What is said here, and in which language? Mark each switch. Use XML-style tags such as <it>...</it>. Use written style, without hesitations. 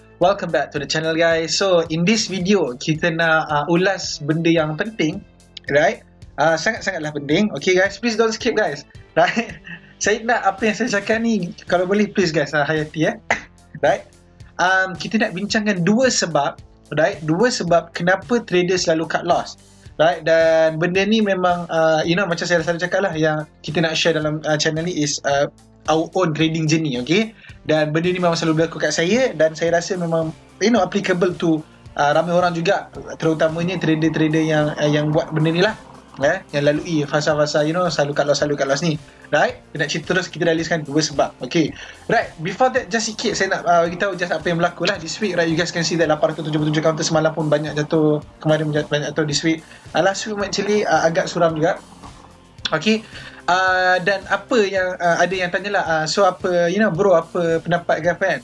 <en>Welcome back to the channel, guys. So in this video</en> <ms>kita nak ulas benda yang penting,</ms> <en>right?</en> <ms>Sangat-sangatlah penting.</ms> <en>Okay guys, please don't skip guys. Right?</en> <ms>Saya nak apa yang saya cakap ni, kalau boleh please guys, hayati Right? Kita nak bincangkan dua sebab, right? Dua sebab kenapa trader selalu cut loss. Right, dan benda ni memang macam saya selalu cakap lah, yang kita nak share dalam channel ni</ms> <en>is our own trading journey,</en> <ms>okay? Dan benda ni memang selalu berlaku kat saya, dan saya rasa memang</ms> <en>applicable to</en> <ms>ramai orang juga, terutamanya trader-trader yang buat benda ni lah, yang lalui fasa-fasa selalu cut loss ni, right? Kita nak cerita terus, kita dah listkan dua sebab, okay?</ms> <en>Right, before that,</en> <ms>just sikit saya nak beritahu just apa yang berlaku lah this week, right?</ms> <en>You guys can see that</en> <ms>877 counter semalam pun banyak jatuh, kemarin banyak jatuh</ms> <en>this week. Last week actually</en> <ms>agak suram juga,</ms> <en>okay?</en> <ms>Dan apa yang ada yang tanyalah, so apa bro, apa pendapat ke apa kan?</ms>